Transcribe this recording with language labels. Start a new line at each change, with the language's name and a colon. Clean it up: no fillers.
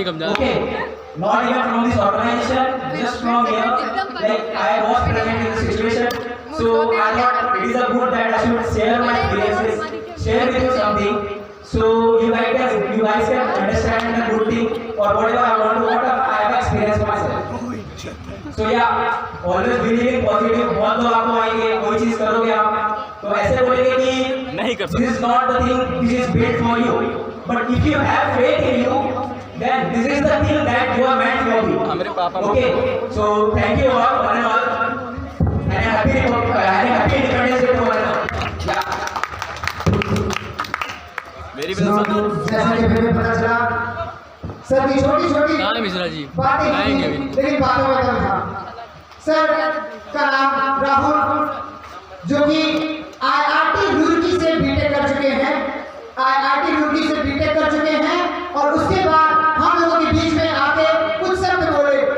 English: Okay, not even from this organization, just from here, like I was present in the situation. So I thought it is a good that I should share my experiences, share with you something. So you guys can understand the good thing or whatever I want to, what I have experienced myself. So yeah, always believe in positive.
Hindi: बहुत लोग आपको आएंगे, कोई चीज करोगे आप, तो ऐसे बोलेंगे कि नहीं कर सकते।
English: this is not the thing which is built for you. But if you have faith in you, then this is the thing that you are meant for you.
Hindi: मेरे पापा
English: Okay, so thank you all, one and all, and happy Independence Day to one and all. Yeah.
Hindi: मेरी जैसा कि हमें पता चला sir की छोटी छोटी कहाँ है मिश्रा जी? बातें आएंगे अभी। लेकिन बातों में दम था। सर का नाम राहुल, जो कि IIT रुड़की से बीटेक कर चुके हैं, IIT रुड़की से बीटेक कर चुके हैं, और उसके बाद हम लोगों के बीच में आके कुछ शब्द बोले।